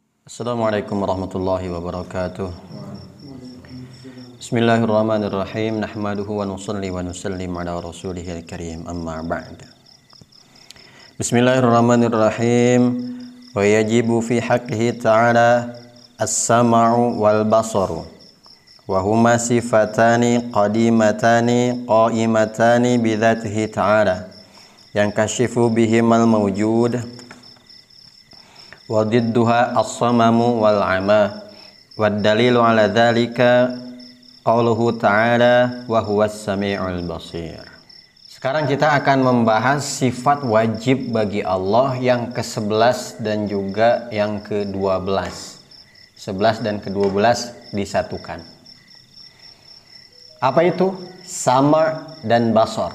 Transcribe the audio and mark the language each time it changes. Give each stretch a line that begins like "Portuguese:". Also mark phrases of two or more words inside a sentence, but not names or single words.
Arabic: السلام عليكم ورحمة الله وبركاته. بسم الله الرحمن الرحيم. نحمده ونصلي ونسلم على رسوله الكريم. أما بعد. بسم الله الرحمن الرحيم. ويجب في حقه تعالى السمع والبصر. وهما صفتان قديمتان قائمتان بذاته تعالى. ينكشف بهما الموجود. وضدهما الصمم والعمى. والدليل على ذلك قوله تعالى وهو السميع البصير.
Indonesian: Sekarang kita akan membahas sifat wajib bagi Allah yang ke-11 dan juga yang ke-12. 11 dan ke-12 disatukan. Apa itu? Sama' dan basar.